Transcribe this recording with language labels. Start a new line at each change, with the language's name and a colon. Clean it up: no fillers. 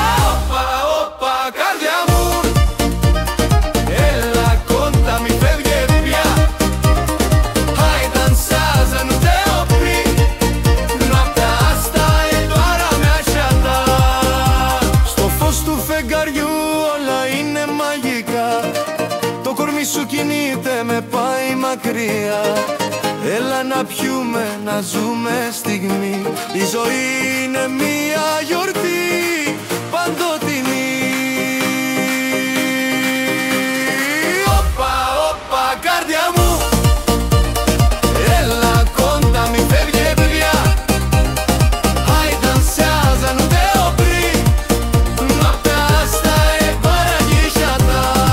Greek: Opa, opa, καρδιά μου, έλα κοντά, μη φεύγε πια.
Romanian: Hai dansează, nu te opri, noaptea asta e doar a mea și a ta.
Greek: Στο φως του φεγγαριού όλα είναι μαγικά, το κορμί σου κινείται, με πάει μακριά. Έλα να πιούμε, να ζούμε στιγμή, η ζωή είναι μια γιορτή παντοτινή. Όπα, όπα, καρδιά μου, έλα κοντά, μη φεύγε πια.
Romanian: Hai dansează, nu te opri, noaptea asta e doar a mea și a ta.